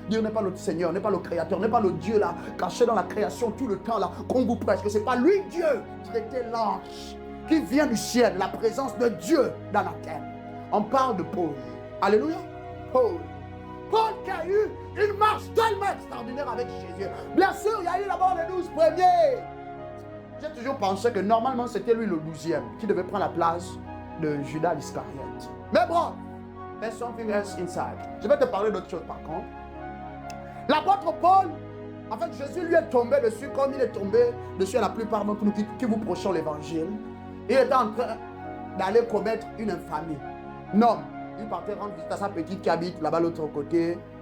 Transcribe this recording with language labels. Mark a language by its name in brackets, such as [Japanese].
[French] Dieu n'est pas notre Seigneur, n'est pas le Créateur, n'est pas le Dieu là, caché dans la création tout le temps là, qu'on vous prêche, que ce n'est pas lui Dieu, c'était l'ange qui vient du ciel, la présence de Dieu dans la terre. On parle de Paul. Alléluia. Paul qui a eu une marche tellement extraordinaire avec Jésus. Bien sûr, il y a eu d'abord les 12 premiers. J'ai toujours pensé que normalement c'était lui le 12e qui devait prendre la place de Judas l'Iscariote. Mais bon, [English] there's something else inside. [French] Je vais te parler d'autre chose par contre. L'apôtre Paul, en fait, Jésus lui est tombé dessus comme il est tombé dessus à la plupart d'entre nous qui vous prêchons l'évangile. Il était en train d'aller commettre une infamie. Non, il partait rendre visite à sa petite qui habite là-bas l'autre côté.